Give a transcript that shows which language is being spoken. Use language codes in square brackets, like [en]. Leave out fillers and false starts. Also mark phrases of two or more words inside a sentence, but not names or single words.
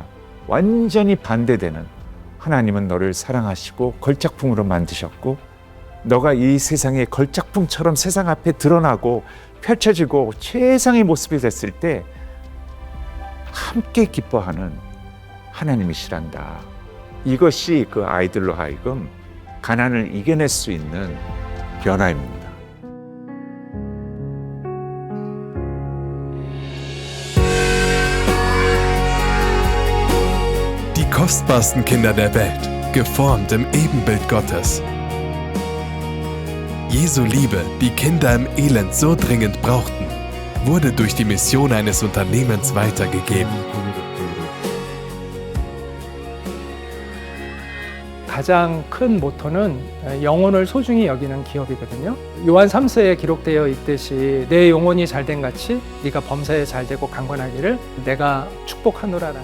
[ko] 완전히 반대되는 하나님은 너를 사랑하시고 걸작품으로 만드셨고 너가 이 세상의 걸작품처럼 세상 앞에 드러나고 펼쳐지고 최상의 모습이 됐을 때 함께 기뻐하는 하나님이시란다. 이것이 그 아이들로 하여금 가난을 이겨낼 수 있는 변화입니다. [de] Die kostbarsten Kinder der Welt, geformt im Ebenbild Gottes. Jesu Liebe, die Kinder im Elend so dringend brauchten, wurde durch die Mission eines Unternehmens weitergegeben. [ko] 가장 큰 모토는 영혼을 소중히 여기는 기업이거든요. 요한 3서에 기록되어 있듯이 내 영혼이 잘된 같이 네가 범사에 잘되고 강건하기를 내가 축복하노라라는.